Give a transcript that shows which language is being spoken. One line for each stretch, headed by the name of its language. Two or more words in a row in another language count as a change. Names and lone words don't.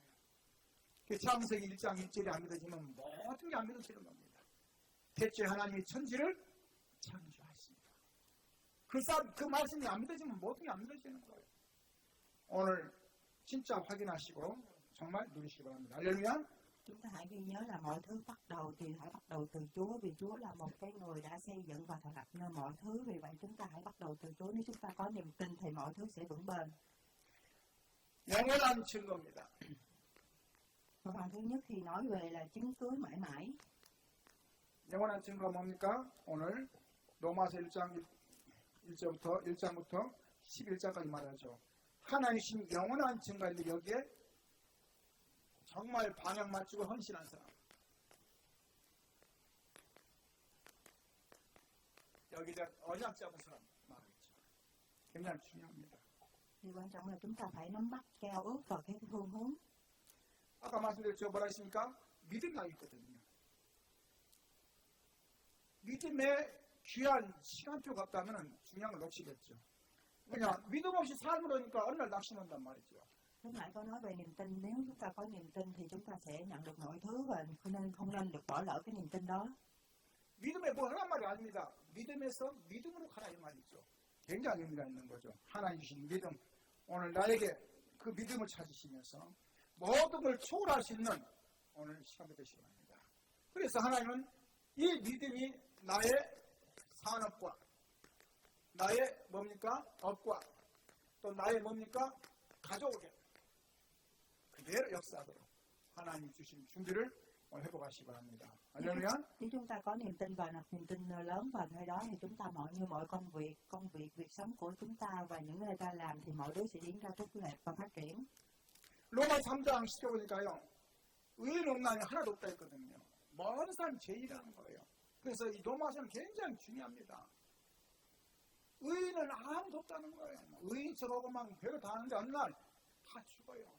Korean: 창세기 1장 1절이 안 믿어지면 모든 게 안 믿어지는 겁니다. 대체 하나님이 천지를 창조하십니다. 그 말씀이 안 믿어지면 모든 게 안 믿어지는 거예요. 오늘 진짜 확인하시고 정말 누리시기 바랍니다. 할렐루야.
Vietnamese: Chúng ta hãy ghi nhớ là mọi thứ bắt đầu thì hãy bắt đầu từ Chúa, vì Chúa là một cái người đã xây dựng và thành lập nên mọi thứ. Vì vậy chúng ta hãy bắt đầu từ Chúa. Nếu chúng ta có niềm tin thì mọi thứ sẽ vững bền.
Korean: 영원한 증거입니다.
Vietnamese: Và phần thứ nhất thì nói về là chứng cứ mãi mãi.
Korean: 영원한 증거가 뭡니까? 오늘 로마서 1장부터 11장까지 말하죠. 하나님 주신 영원한 증거인데 여기에 정말 방향 맞추고 헌신한 사람. 여기다 언약 잡은 사람 말이죠. 굉장히 중요합니다.
Vietnamese: Điều quan trọng là chúng ta phải nắm bắt giao ước và cái phương hướng.
Korean: 아까 말씀드렸죠. 뭐라 했습니까? 믿음이 있거든요. 믿음에 귀한 시간표가 없다면 중요한 걸 놓치겠죠. 그냥 믿음 없이 삶을 하니까 어느 날 낙심한단 말이죠.
Vietnamese: Lúc nãy có nói về niềm tin, nếu chúng ta có niềm tin thì chúng ta sẽ nhận được mọi thứ, và không nên được bỏ lỡ cái niềm tin đó.
Korean: 믿음에 뭐 하란 말이 아닙니다. 믿음에서 믿음으로 가라 이 말이죠. 굉장히 의미가 있는 거죠. 하나님 주신 믿음. 오늘 나에게 그 믿음을 찾으시면서 모든 걸 초월할 수 있는 오늘 시간이 되시기 바랍니다. 그래서 하나님은 이 믿음이 나의 산업과 나의 뭡니까? 업과 또 나의 뭡니까? 가족에게 그대로 역사하도록 하나님 주신 준비를 회복하시기 바랍니다. 할렐루야.
Vietnamese: Nếu chúng ta có niềm tin và niềm tin lớn vào nơi đó thì chúng ta mọi công việc, việc sống của chúng ta và những nơi ta làm thì mọi thứ sẽ diễn ra tốt đẹp và phát triển.
Korean: 로마 3장 10절 보니까요. 의인 없나니 하나도 없다 했거든요. 모든 사람이 죄인이라는 거예요. 그래서 이 로마서는 굉장히 중요합니다. 의인은 아무도 없다는 거예요. 의인처럼 막 별거 다 하는데 어느 날 다 죽어요.